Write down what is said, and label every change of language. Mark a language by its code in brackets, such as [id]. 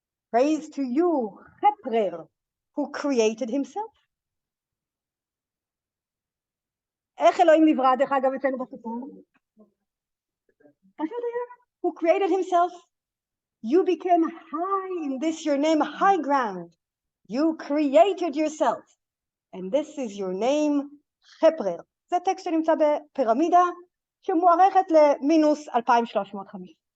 [en] Praise to you, Cheprer, who created himself. [he] איך אלוהים נברא דרך אגב אצלנו בסיפור? פשוט היה, [en] who created himself. You became high in this your name, high ground. You created yourself. And this is your name, Cheprer. [he] זה טקסט שנמצא בפירמידה, שמוערכת למינוס 2350.